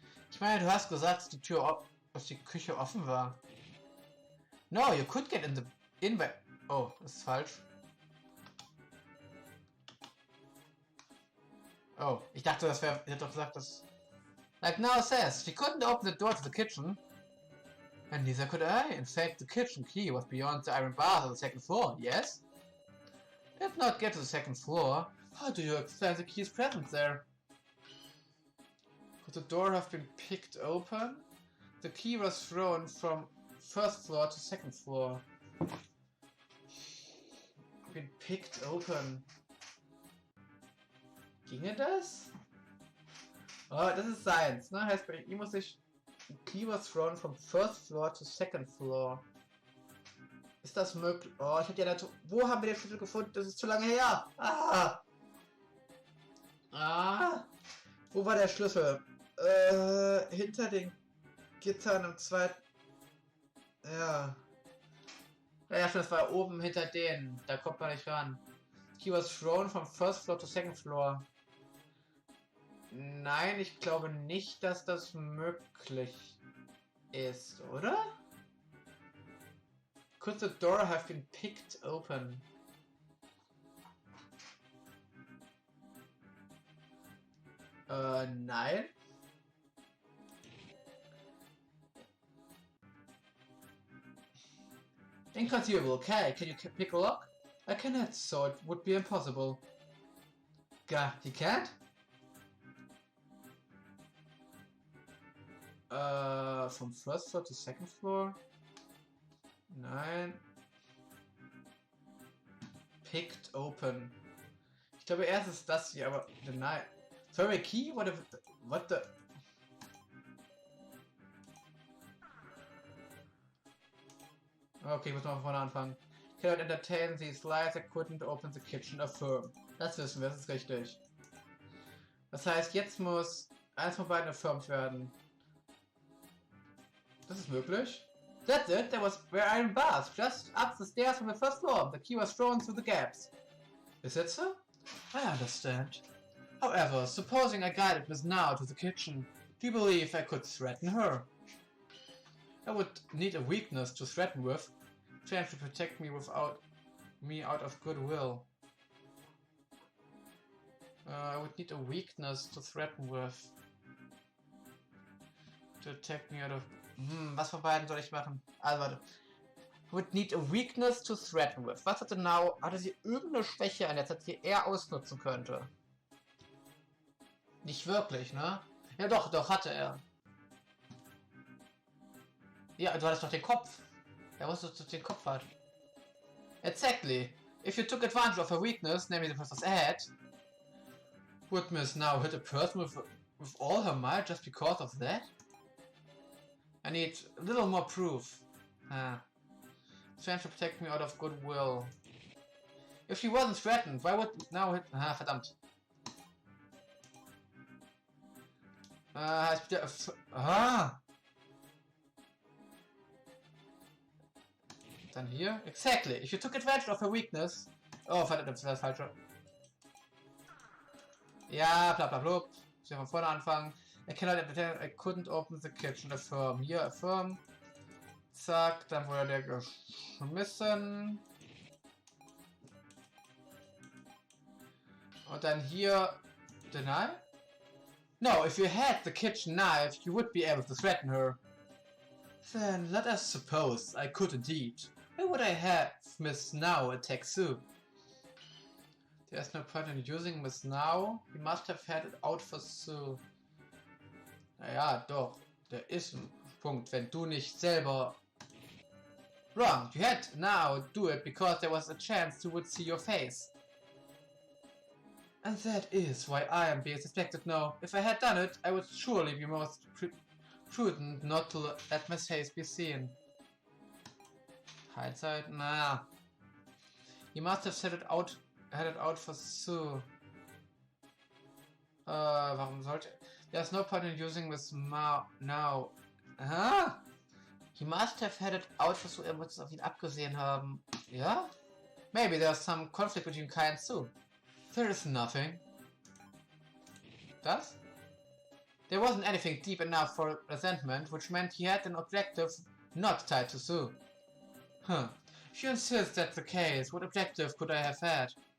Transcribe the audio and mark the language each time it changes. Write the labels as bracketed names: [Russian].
[German] Ich meine, du hast gesagt, dass die Küche offen war. [English] No, you could get in the... [German] Oh, das ist falsch. Oh, ich dachte, das wäre... Ich hätte doch gesagt, dass... [English] Like now says, she couldn't open the door to the kitchen. And neither could I. In fact, the kitchen key was beyond the iron bars on the second floor, yes? Did not get to the second floor. How do you explain the key's presence there? Could the door have been picked open? The key was thrown from first floor to second floor. Been picked open. [German] Ginge das? Oh, das ist Science, ne? Heißt, bei ihm muss ich... [English] The key was thrown from first floor to second floor. [German] Ist das möglich? Oh, ich hätte ja nicht... Wo haben wir den Schlüssel gefunden? Das ist zu lange her. Wo war der Schlüssel? Hinter den Gittern im zweiten... Ja. Ja, schon, das war oben hinter denen. Da kommt man nicht ran. [English] The key was thrown from first floor to second floor. [German] Nein, ich glaube nicht, dass das möglich ist, oder? [English] Could the door have been picked open? [German] Nein. [English] Inconceivable. Okay, can you pick a lock? I cannot, so it would be impossible. Gah, you can't? From first floor to second floor? [German] Nein. [English] Picked open. [German] Ich glaube erst ist das hier, aber nein. [English] Sorry, key? What the... [German] Okay, muss man von vorne anfangen. [English] Cannot entertain these lies, I couldn't open the kitchen, affirm. [German] Das wissen wir, das ist richtig. Das heißt, jetzt muss eins von beiden affirmed werden. Das ist möglich. [English] That's it, there was where iron bars, just up the stairs from the first floor. The key was thrown through the gaps. Is that so? I understand. However, supposing I guided Miss Now to the kitchen, do you believe I could threaten her? I would need a weakness to threaten with, trying to protect me without me out of goodwill. I would need a weakness to threaten with. To attack me out of... [German] was von beiden soll ich machen? Also warte. [English] Would need a weakness to threaten with. [German] Was hatte genau? Hatte sie irgendeine Schwäche an der Zeit, die er ausnutzen könnte? Nicht wirklich, ne? Ja doch, hatte er. Ja, du hattest doch den Kopf. Er wusste, dass du den Kopf hat. [English] Exactly. If you took advantage of her weakness, namely the person's head, would Miss now hit a person with all her might just because of that? I need a little more proof. Trying to protect me out of goodwill. If she wasn't threatened, why would now hit... [German] verdammt. Heißt wieder... Dann hier. [English] Exactly. If you took advantage of her weakness... [German] Oh, verdammt, das war das Falsche. Ja, bla bla bla. Ich von vorne anfangen. [English] I couldn't open the kitchen. [German] Affirm. Hier, affirm. Zack, dann wurde der geschmissen. Und dann hier... Deny? [English] No, if you had the kitchen knife, you would be able to threaten her. Then let us suppose I could indeed. Why would I have Miss Now attack Sue? There's no point in using Miss Now. He must have had it out for Sue. [German] Naja, doch. Der ist ein Punkt, wenn du nicht selber... [English] Wrong. You had now do it because there was a chance you would see your face. And that is why I am being suspected now. If I had done it, I would surely be most prudent not to let my face be seen. Hindsight? Nah. He must have had it out for Sue. [German] Warum sollte... [English] There's no point in using this now. Huh? He must have had it out for Sue. [German] Er muss es auf ihn abgesehen haben. Ja? [English] Maybe there's some conflict between Kai and Sue. There is nothing. [German] Das? [English] There wasn't anything deep enough for resentment, which meant he had an objective not tied to Sue. Huh. If you insist that's the case, what objective could I have had?